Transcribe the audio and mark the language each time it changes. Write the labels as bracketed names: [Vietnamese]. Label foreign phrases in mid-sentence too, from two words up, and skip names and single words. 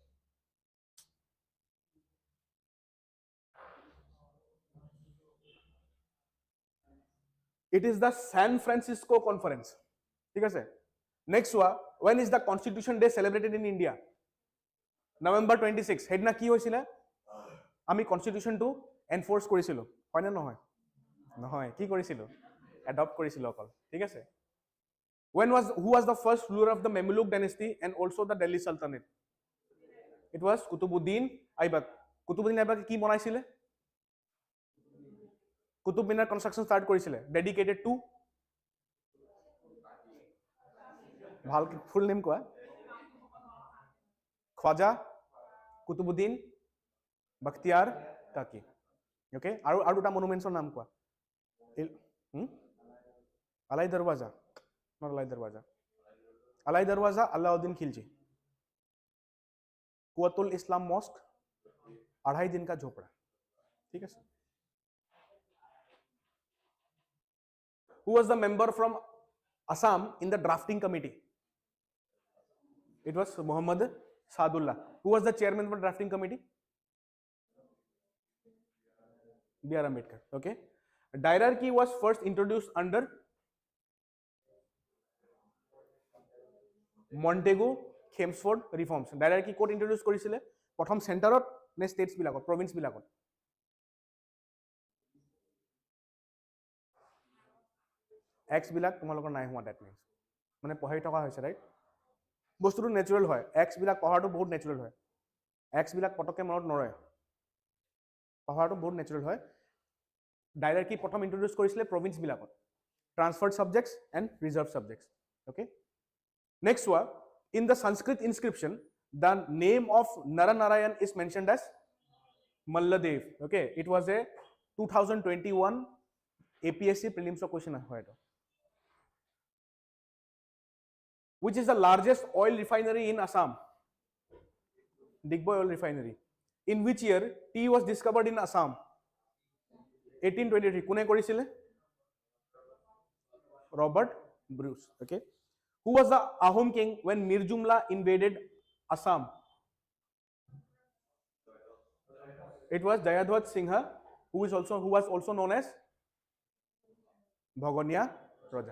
[English] It is the San Francisco Conference. [Assamese] ঠিক আছে, [English] next one, when is the Constitution Day celebrated in India? November 26. [Assamese] সেইদিনা কি হৈছিলে? আমি কনষ্টিটিউশ্যনটো এনফৰ্চ কৰিছিলোঁ, হয়নে নহয়? নহয়, কি কৰিছিলোঁ? এডপ্ট কৰিছিলোঁ অকল, ঠিক আছে। [English] who was the first ruler of the Mamluk dynasty and also the Delhi Sultanate? It was Qutubuddin Aibak. Qutubuddin Aibak [Assamese] কি বনাইছিলে? কুতুব মিনাৰ [English] construction start [Assamese] কৰিছিলে, [English] dedicated to, [Assamese] ভাল [English] full name [Assamese] কোৱা, খ্বাজা কুতুবুদ্দিন বখতিয়াৰ কাকি। অ'কে, আৰু দুটা মনুমেণ্টছৰ নাম কোৱা। আলাই দৰৱাজা, নট আলাই দৰৱাজা, আলাই দৰৱাজা আলাউদ্দিন খিলজি, কুৱাতুল ইছলাম মস্ক, আঢ়াই দিন কা ঝোপড়া, ঠিক আছে। [English] Who was the member from Assam in the drafting committee? It was Muhammad Sadullah. Who was the chairman of the drafting committee? B.R. Ambedkar. Okay. Hierarchy was first introduced under Montego Chelmsford reforms. Hierarchy code introduced [Assamese] কৰিছিলে প্ৰথম চেণ্টাৰত নে ষ্টেটছ বিলাকত, প্ৰভিন্স বিলাকত? এক্স বিলাক তোমালোকৰ নাই হোৱা, [English] that means [Assamese] মানে পঢ়াই থকা হৈছে, ৰাইট? বস্তুটো নেচাৰেল হয়, এক্স বিলাক পঢ়াটো বহুত নেচাৰেল হয়, এক্স বিলাক পটককৈ মনত নৰয়, পঢ়াটো বহুত নেচাৰেল হয়। ডাইৰেক্টলি প্ৰথম ইন্ট্ৰডিউচ কৰিছিলে প্ৰভিন্স বিলাকত, [English] transferred subjects and reserved subjects. okay, next one, in the Sanskrit inscription the name of Narayan is mentioned as Malladev. okay, it was a 2021 APSC prelims question [Assamese] হয় এইটো। [English] Which is the largest oil refinery in Assam? Digboy Oil Refinery. In which year tea was discovered in Assam? [Assamese] 1823. কোনে কৰিছিলে? [English] Robert Bruce. Okay. Who was the Ahom king when Mir Jumla invaded Assam? It was Jayadhwat Singha, who was also known as Bhagonia Raja.